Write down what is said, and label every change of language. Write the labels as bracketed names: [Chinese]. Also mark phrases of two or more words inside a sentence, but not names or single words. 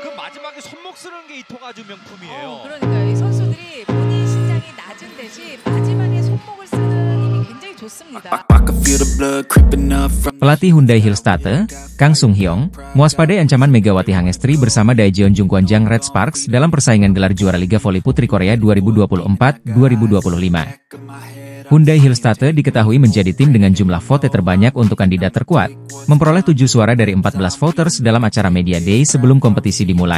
[Korean] 마지막에 손목 쓰는 게 이 토가주 명품이에요. 그러니까요. 이 선수들이 본인 신장이 낮은 대신 마지막에 손목을 쓰는 힘이 굉장히 좋습니다. [Indonesian] Pelatih Hyundai Hillstatte, Kang Sung Hyong, mewaspadai ancaman Megawati Hangestri bersama Daejeon Jungkwanjang Red Sparks dalam persaingan gelar juara Liga Voli Putri Korea 2024-2025. Hyundai Hillstatte diketahui menjadi tim dengan jumlah vote terbanyak untuk kandidat terkuat, memperoleh 7 suara dari 14 voters dalam acara Media Day sebelum kompetisi dimulai.